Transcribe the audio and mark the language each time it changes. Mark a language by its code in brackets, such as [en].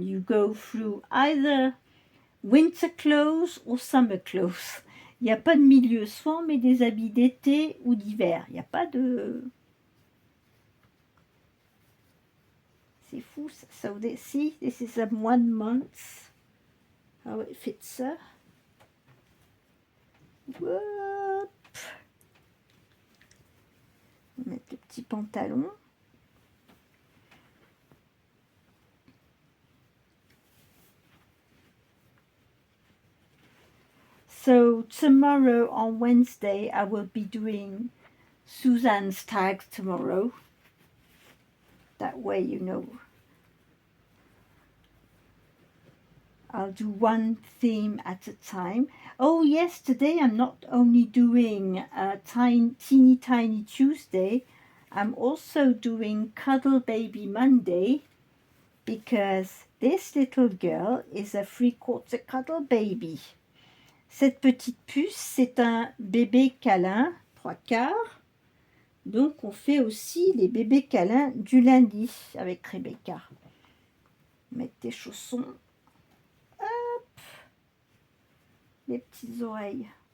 [en] You go through either winter clothes or summer clothes. [fr] Il n'y a pas de milieu. Soit on met des habits d'été ou d'hiver. Il n'y a pas de... C'est fou ça. [en] So see, this is a 1 month. How it fits her. Whoop. [fr] On va mettre le petit pantalon. [en] So tomorrow on Wednesday I will be doing Suzanne's tags tomorrow. That way, you know, I'll do one theme at a time. Oh yes, today I'm not only doing Teeny Tiny Tuesday, I'm also doing Cuddle Baby Monday, because this little girl is a 3/4 cuddle baby. [fr] Cette petite puce, c'est un bébé câlin 3/4. Donc on fait aussi les bébés câlins du lundi avec Rebecca. Mettre tes chaussons. Hop. Les petites oreilles.